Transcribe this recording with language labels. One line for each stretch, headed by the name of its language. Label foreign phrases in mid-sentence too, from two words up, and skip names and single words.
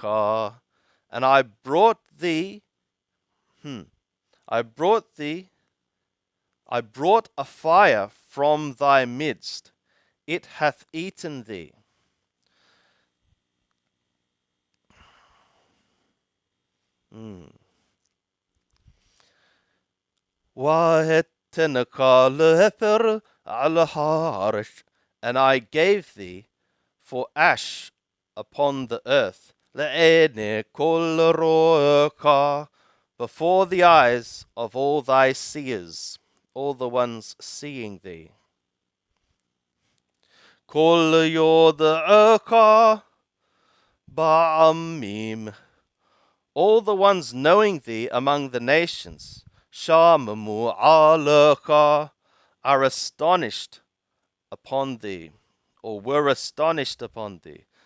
English: And I brought thee I brought a fire from thy midst, it hath eaten thee.
Hebrew: ואתנך לאפר על הארץ,
English: and I gave thee for ash upon the earth,
Hebrew: לעיני כל ראיך,
English: before the eyes of all thy seers, all the ones seeing thee.
Hebrew: כל יודעיך בעמים,
English: all the ones knowing thee among the nations,
Hebrew: שממו עליך,
English: are astonished upon thee, or were astonished upon thee.